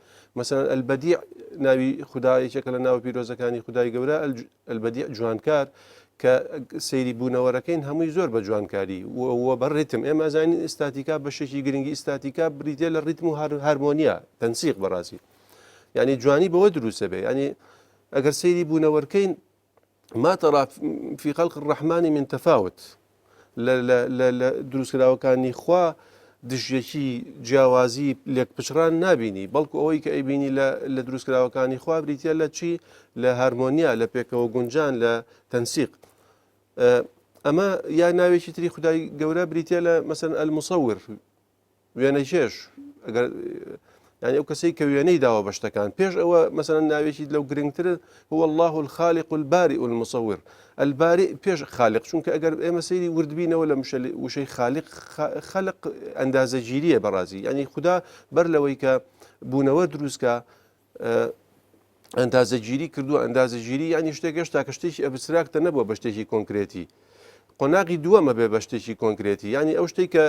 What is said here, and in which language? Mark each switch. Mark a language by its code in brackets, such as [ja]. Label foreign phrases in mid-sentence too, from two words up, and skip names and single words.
[ckb] مەسەلەن ئەلبەدیع ناوی خوددا یەکێکە لە ناوە پیرۆزەکانی خودای گەورە، ئەلبەدیع جوانکار کە سەیری بوونەوەرەکەین هەمووی زۆر بە جوانکاری وە بە ڕێتم. ئێمە زانین ئستاتیکا بەشێکی گرنگی ئستاتیکا بریتێ لە ڕیتم و هەرمۆنیا تەنسیق بەڕاستی، ینی جوانی بەوە دروستە بێ. ینی ئەگەر سەیری بوونەوەرکەین [ar] ما ترى في خلق الرحمن من تفاوت، [ckb] لە دروستکراوەکانی خوا دژیەکی جیاوازی لێک پچڕان نابینی، بەڵکو ئەوەی کە ئەیبینی لە دروستکراوەکانی خوا بریتە لە چی؟ لە هەرمۆنیا، لە پێکەوە گونجان، لە تەنسیق. ئەمە یا ناوێکی تری خدای گەورە بریتە لە مەسەن المصور وێنەی چێش ئەگەر يعني ئەو کەسەی کە وێنەی داوە بە شتەکان پێش ئەوە مەسەن ناوێکی لەو گرنگتر [ar] هو الله الخالق البارئ المصور البارئ [ckb] پێش خالق چونکە ئەگەر ئێمە سەیری وردبینەوە لە وشەی خالق ئەندازەگیریە بەڕازی ینی خدا بەر لەوەی کە بوونەوە دروستکە ئەندازەگیری کردووە ئەندازەگیری ینی شتێک هێشتا کە شتێکی ئەبستراکتە نەبووە بە شتێکی کۆنکرێتی قۆناغی دووەمە بێ بە شتێکی کۆنکرێتی ینی ئەو شتێک کە